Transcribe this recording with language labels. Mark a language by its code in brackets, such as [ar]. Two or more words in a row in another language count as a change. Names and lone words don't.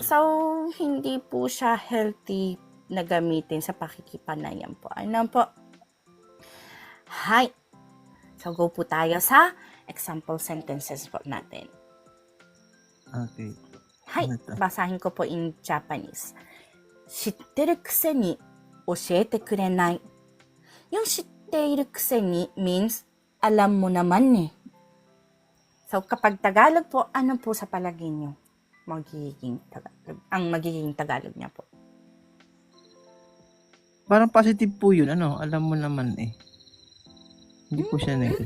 [tl] So, hindi po siya healthy na gamitin sa pakikipanayan po. Ano po? Hi! So, go po tayo sa [en] example sentences [tl] po natin. Okay. Hi! Basahin ko po [en] in Japanese. [ja] 知ってるくせに教えてくれない. [tl] Yung [ja] 知っているくせに [tl] means alam mo naman eh. So, kapag Tagalog po, ano po sa palagay nyo? Ang magiging Tagalog niya po. Parang positive po yun. Alam mo naman eh. Hindi po siya negative.